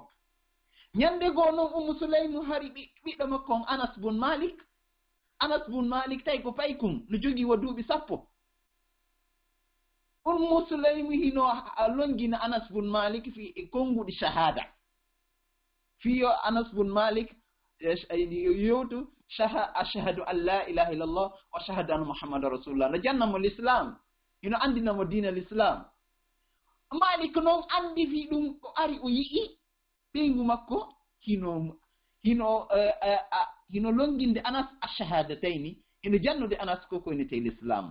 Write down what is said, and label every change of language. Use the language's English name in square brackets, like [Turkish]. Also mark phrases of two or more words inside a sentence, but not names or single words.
[Fula] Nyande goo noon Sulaym hari ɓiɗɗo makko on Anas bun Malik tawi ko paykum no jogii wa duuɓi 10. Sulaym hino longina Anas bun Malik fi konnguɗi shahada, fiyo Anas bun Malik yewtu [Arabic] أشهد أن لا إله إلا الله وأشهد أن محمدا رسول الله, [Fula] no jannamo l'islam, hino andinamo diina l'islam. Malik noon andi fi ɗum ko ari o yi'i ɓeygu makko hino longinde Anas ashhadatayni, hino jannude Anas koko inete l'islam.